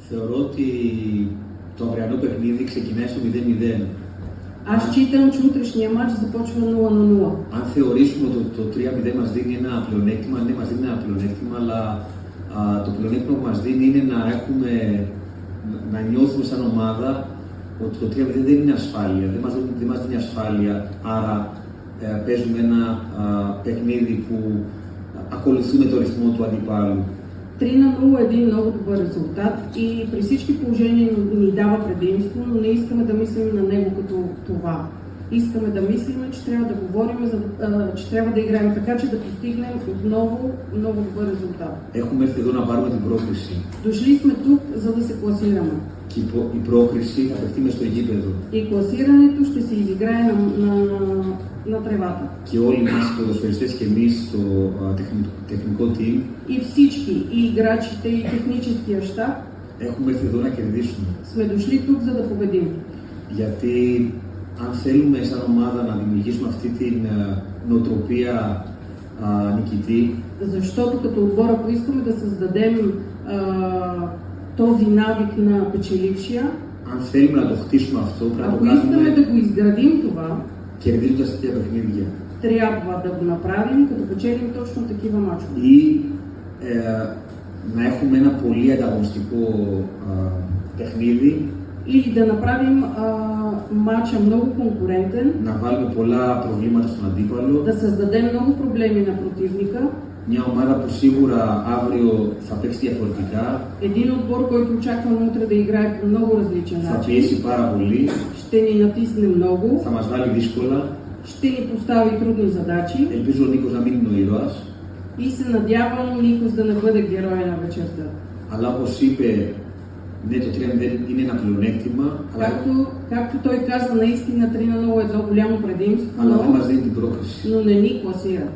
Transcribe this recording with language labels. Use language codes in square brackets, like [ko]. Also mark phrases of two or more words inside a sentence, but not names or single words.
[el] Θεωρώ ότι το αυριανό παιχνίδι ξεκινάει στο 0-0. [bg] Аз считам, че утрешния матч започва 0-0. [el] Αν θεωρήσουμε ότι το 3-0 μας δίνει ένα πλεονέκτημα, ναι, μας δίνει ένα πλεονέκτημα, αλλά το πλεονέκτημα που μας δίνει είναι να νιώθουμε σαν ομάδα ότι το 3-0 δεν είναι ασφάλεια, δεν μας δίνει ασφάλεια, άρα παίζουμε ένα παιχνίδι που ακολουθούμε το ρυθμό του αντιπάλου. [bg] 3-0 е един много добър резултат и при всички положения ни дава предимство, но не искаме да мислим на него като това. Искаме да мислим, че трябва да говорим, че трябва да играем така, че да постигнем отново много добър резултат. [el] Έχουμε έρθει εδώ να πάρουμε την πρόκριση. [bg] Дошли сме тук, за да се класираме. [el] Και η πρόκριση θα παιχτεί μες στο γήπεδο. [bg] И класирането ще се изиграе на тревата. [el] Και όλοι μας οι ποδοσφαιριστές και εμείς στο τεχνικό team [bg] И всички, и играчите, и техническия щаб [el] έχουμε έρθει εδώ να κερδίσουμε. [bg] сме дошли тук, за да победим. [el] Γιατί αν θέλουμε σαν ομάδα να δημιουργήσουμε αυτή την νοοτροπία νικητή, [bg] Защото като отбор, ако искаме да създадем този навик на печелившия, [el] αν θέλουμε να το χτίσουμε αυτό, πρέπει να το [bg] ако искаме да [el] κάνουμε [bg] го изградим това, [el] κερδίζοντας τέτοια παιχνίδια. [bg] трябва да го направим, като печелим точно такива мачове. [el] Ή να έχουμε ένα πολύ ανταγωνιστικό παιχνίδι, [bg] Или да направим мача много конкурентен, [el] να βάλουμε πολλά προβλήματα στον αντίπαλο. [bg] да създадем много проблеми на противника. [el] Μια ομάδα που σίγουρα αύριο θα παίξει διαφορετικά, [bg] Един отбор, който очаквам утре да играе по много различен [el] θα [bg] начин, [el] πιέσει πάρα πολύ, [bg] ще ни натисне много, [el] θα μας βάλει δύσκολα. [bg] ще ни постави трудни задачи [el] Ελπίζω ο Νίκος να μην είναι ο ήρωας, [bg] и се надявам Никос да не бъде героя на вечерта. [el] αλλά όπως είπε, ναι, το 3-0 είναι ένα πλεονέκτημα, [bg] Както той казва, наистина 3-0 е едно голямо предимство, [el] αλλά δεν μας δίνει την πρόκριση. [bg] но не ни класира.